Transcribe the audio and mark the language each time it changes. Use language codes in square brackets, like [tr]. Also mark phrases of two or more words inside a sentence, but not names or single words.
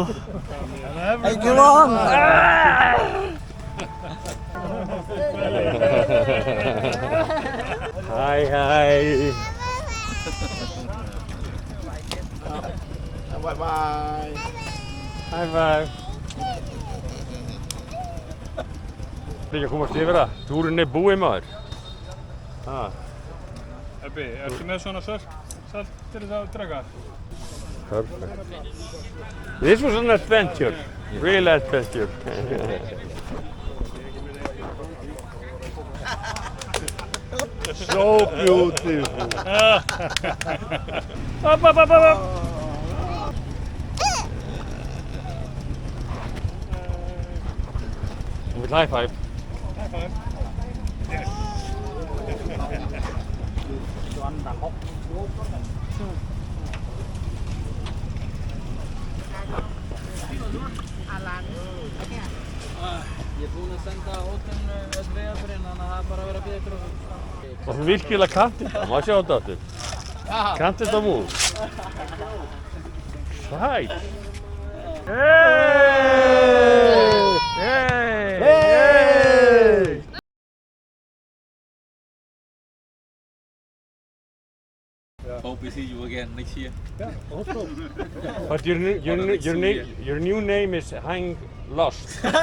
[en] Thank you, Long. Hi. Bye. High five. [is] Ekki að komast yfir það. Túrinn er búinn maður. Ebbi, ertu með svona salt til þess að draga? [en] Perfect. This was an adventure. Real adventure. So beautiful. Up. With high five. High five. Yes. [is] Ég er búinn að senda hótun öll vegafyririnn, þannig að það er bara að vera að bíða ykkur og... Og þú virkilega kannt þetta, má sjá þetta aftur. Kannt þetta múl. Sæt. Hey! [en] Hope we see you again next year. Yeah, also. But your new name is Hang Lost.